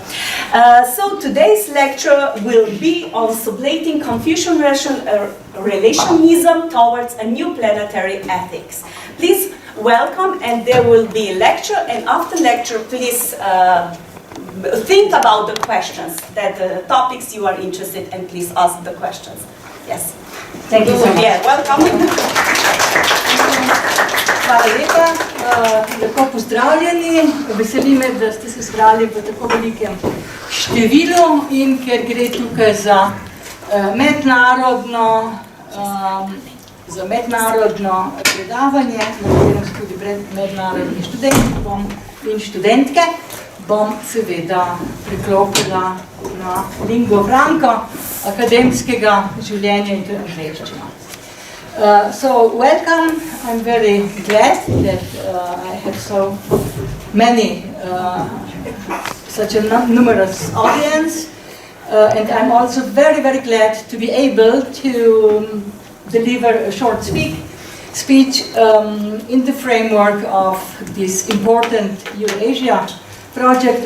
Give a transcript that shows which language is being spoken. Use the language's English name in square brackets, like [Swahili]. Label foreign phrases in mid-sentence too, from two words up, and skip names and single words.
[English] So today's lecture will be on sublating Confucian relationism towards a new planetary ethics. Please welcome, and there will be a lecture, and after lecture please think about the questions, the topics you are interested in, and please ask the questions. Yes. Thank you so much. Yeah, welcome. [Slovenian] Hvala lepa, lepo pozdravljeni, veseli me, da ste se zbrali v tako velikem številu, in ker gre tukaj za mednarodno predavanje, na katerem so tudi mednarodni študenti in študentke, bom seveda priklopila na lingvo franco akademskega življenja, in to je angleščina. [English] So welcome, I'm very glad that I have so many, such a numerous audience, and I'm also very, very glad to be able to deliver a short speech in the framework of this important Eurasia project.